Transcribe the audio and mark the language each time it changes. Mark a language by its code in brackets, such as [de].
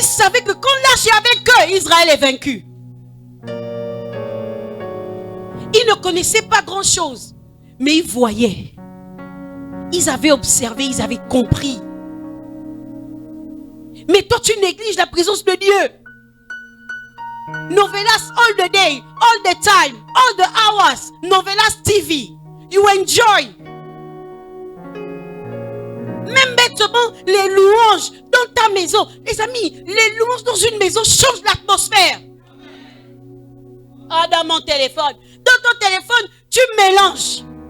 [fr] Moïse savait que quand l'arche est avec eux, Israël est vaincu. Ils ne connaissaient pas grand-chose, mais ils voyaient. Ils avaient observé, ils avaient compris. Mais toi, tu négliges la présence de Dieu. [en] Novelas all the day, all the time, all the hours. Novelas TV. You enjoy. [fr] Même bêtement, les louanges dans ta maison. Les amis, les louanges dans une maison changent l'atmosphère. Ah, dans mon téléphone. Dans ton téléphone, tu mélanges.